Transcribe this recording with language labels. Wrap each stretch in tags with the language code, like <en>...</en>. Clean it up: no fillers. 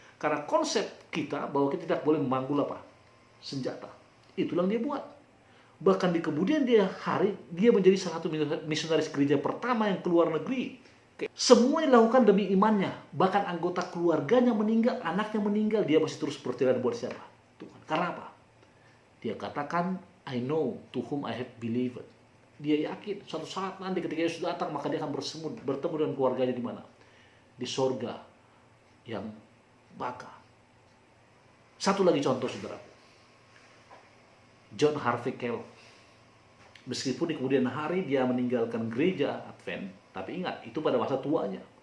<id>Karena konsep kita bahwa kita tidak boleh memanggul senjata. Itulah yang dia buat. Bahkan di kemudian hari, dia menjadi salah satu misionaris gereja pertama yang keluar negeri. Semua dilakukan demi imannya. Bahkan anggota keluarganya meninggal, anaknya meninggal, dia masih terus berjalan buat siapa? Tuhan. Karena apa? Dia katakan,</id> <en>I know to whom I have believed.</en> <id>Dia yakin suatu saat nanti ketika Yesus datang, maka dia akan bertemu dengan keluarganya di mana? Di sorga yang baka. Satu lagi contoh, saudara. John Harvey Kellogg. Meskipun di kemudian hari dia meninggalkan gereja Advent, tapi ingat, itu pada masa tuanya.</id>